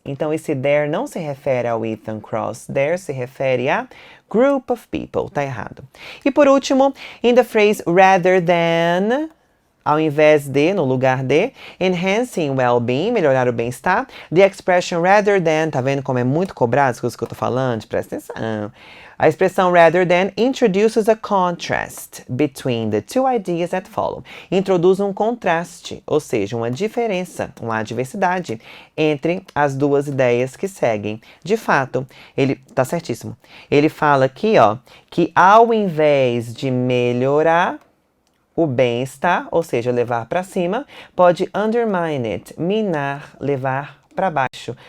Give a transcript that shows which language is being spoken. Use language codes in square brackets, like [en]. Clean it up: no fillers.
[pt] Então esse there não se refere ao Ethan Cross, there se refere [en] a group of people. [pt] Tá errado. E por último, [en] in the phrase rather than, [pt] ao invés de, no lugar de, [en] enhancing well-being, [pt] melhorar o bem-estar, [en] the expression rather than, [pt] tá vendo como é muito cobrado as coisas que eu tô falando? Presta atenção. A expressão [en] rather than introduces a contrast between the two ideas that follow. [pt] Introduz um contraste, ou seja, uma diferença, uma adversidade entre as duas ideias que seguem. De fato, ele tá certíssimo. Ele fala aqui, ó, que ao invés de melhorar o bem-estar, ou seja, levar para cima, pode undermine it, minar, levar para baixo.